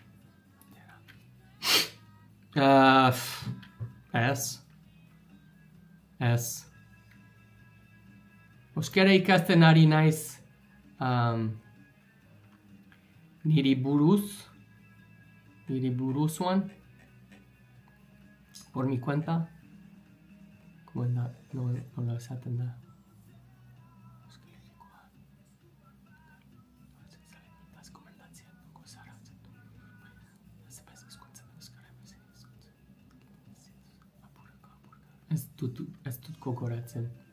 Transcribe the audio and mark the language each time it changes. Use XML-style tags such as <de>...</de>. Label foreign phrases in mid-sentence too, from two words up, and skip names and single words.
<eu>Ez. Euskara ikasten ari naiz niri buruzuan.</eu> <es>Por mi cuenta. Como no lo</es> <eu>esaten da. Ez dut gogoratzen.</eu>